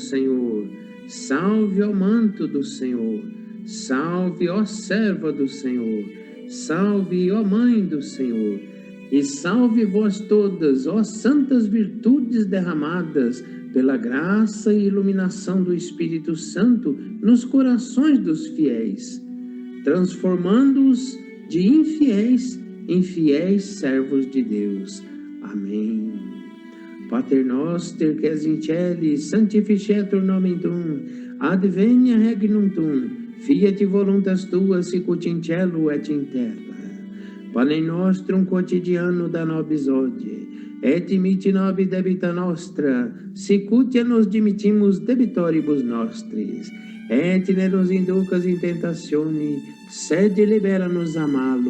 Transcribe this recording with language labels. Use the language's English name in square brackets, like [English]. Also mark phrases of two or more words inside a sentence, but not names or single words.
[Portuguese] Senhor, salve ao manto do Senhor, salve, ó serva do Senhor, salve, ó Mãe do Senhor, e salve vós todas, ó santas virtudes derramadas pela graça e iluminação do Espírito Santo nos corações dos fiéis, transformando-os de infiéis em fiéis servos de Deus. Amém. [Latin] Pater noster, que es in celis, sanctificetur nomen tuum, advenia regnum tuum, fiat voluntas tua, sicut in cielo et in terra. Panem nostrum quotidiano da nobis hodie, et dimitti nobis debita nostra, sicut nos dimittimus debitoribus nostris, et ne nos inducas in tentatione, sed libera-nos a malo.